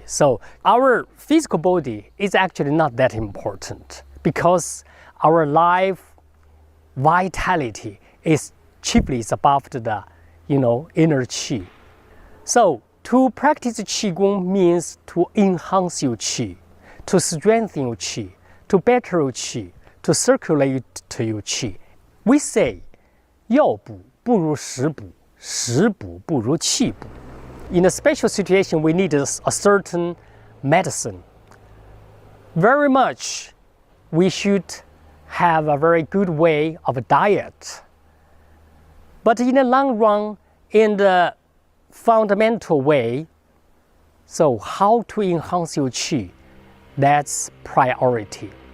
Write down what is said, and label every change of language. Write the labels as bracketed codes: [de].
[en] So our physical body is actually not that important because our life vitality is chiefly above the inner qi. So to practice qigong means to enhance your qi, to strengthen your qi, to better your qi, to circulate your qi. We say [zh] 药补不如食补, 食补不如气补. [en] In a special situation, we need a certain medicine. Very much, we should have a very good way of diet. But in the long run, in the fundamental way, so how to enhance your qi, that's priority.